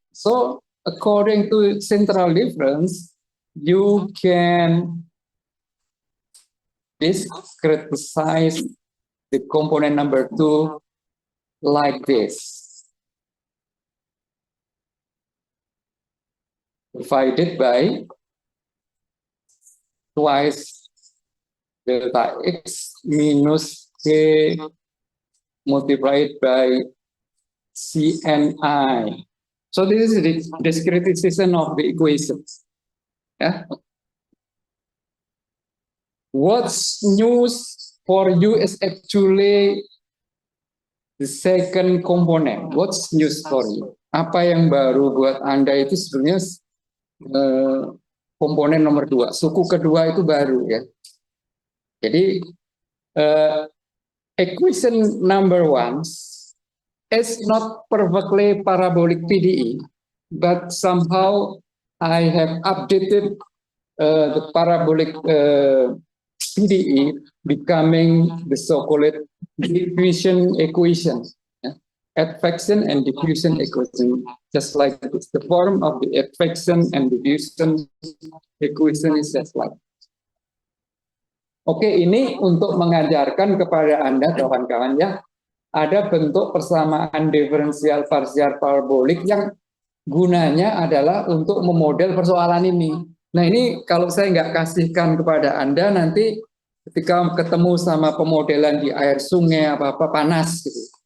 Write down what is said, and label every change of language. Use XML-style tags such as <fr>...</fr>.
<en>So according to central difference, you can discretize the component number 2 like this, divided by twice delta x minus k multiplied by CNI. So this is the discretization of the equation. Yeah. What's new for you is actually the second component. What's new for you?</en> <id>Apa yang baru buat Anda itu sebenarnya komponen nomor 2. Suku kedua itu baru ya.</id> <en>Jadi equation number 1 is not perfectly parabolic PDE, but somehow I have updated the parabolic PDE becoming the so-called diffusion equation, advection and diffusion equation, just like this. The form of the advection and diffusion equation is just like.</en> <id>Oke, ini untuk mengajarkan kepada Anda, kawan-kawan ya, ada bentuk persamaan diferensial parsial parabolik yang gunanya adalah untuk memodel persoalan ini. Nah ini kalau saya nggak kasihkan kepada Anda, nanti ketika ketemu sama pemodelan di air sungai apa-apa panas gitu.</id>